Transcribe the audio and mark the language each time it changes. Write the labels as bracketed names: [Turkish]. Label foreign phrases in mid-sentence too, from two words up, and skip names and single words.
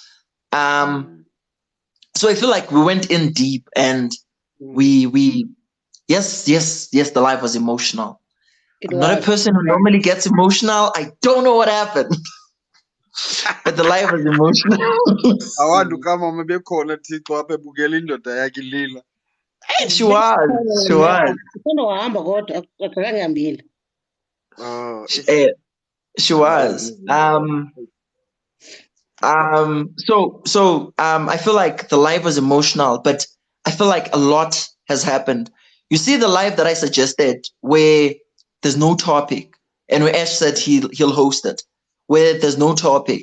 [English] So I feel like we went in deep and we Yes, the live was emotional. It I'm not a was. person who normally gets emotional. I don't know what happened. But the live was emotional. [Xhosa] Abantu kama mabekhona Thixo apha ebukela indoda yakhe ilila. [English] She was. [Xhosa] Ufuna wahamba kodwa akazange ihambile. Oh, [English] She was. So I feel like the live was emotional, but I feel like a lot has happened. You see the live that I suggested where there's no topic, and where Ash said he'll host it, where there's no topic.